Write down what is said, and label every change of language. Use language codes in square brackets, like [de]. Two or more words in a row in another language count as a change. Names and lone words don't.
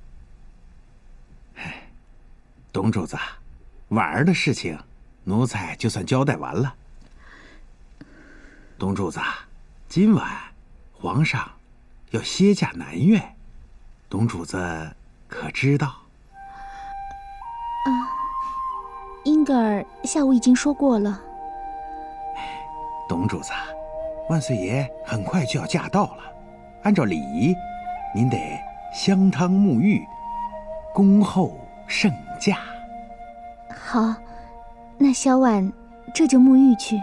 [zh] 董主子，婉兒的事情，奴才就算交代完了。董主子，今晚皇上要歇駕南苑，董主子可知道？英格尔下午已經說過了。董主子，萬歲爺很快就要駕到了，按照禮儀，您得香湯沐浴，恭候聖駕。好，那小婉這就沐浴去。